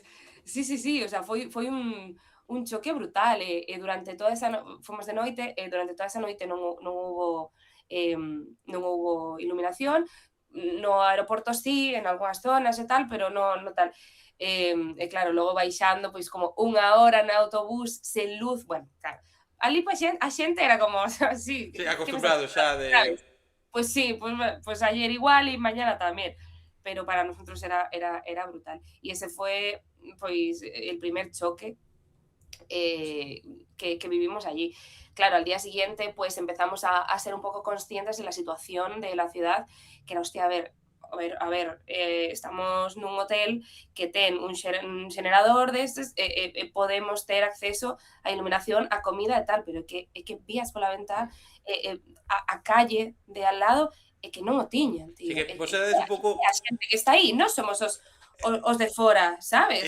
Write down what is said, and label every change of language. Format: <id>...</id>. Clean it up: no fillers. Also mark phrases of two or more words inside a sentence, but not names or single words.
<gl>Sí, sí, sí,</gl> <es>o sea,</es> <gl>foi un choque brutal durante toda esa fomos de noite e durante toda esa noite non houbo iluminación. No aeroporto sí, en algunhas zonas e tal, pero non tal. E claro, logo baixando, pois como unha hora no autobús sen luz, bueno, claro. Ali pois a xente era como, sí, Sí, que me acostumbrado xa de... sabes?</gl> <es>Pues sí, pues ayer igual y mañana también. Pero para nosotros era brutal. Y ese fue, pues, el primer choque eh, que vivimos allí. Claro, al día siguiente, pues empezamos a ser un poco conscientes de la situación de la ciudad, que era, hostia,</es> <gl>estamos nun hotel que ten un xenerador destes, podemos ter acceso á iluminación, á comida e tal, pero é que vías pola ventá a</gl> <es>calle de al lado</es> <gl>e que non o tiñan, Sí, tío. que vos erades un pouco... A xente que está aí, non somos os de fora, sabes?</gl>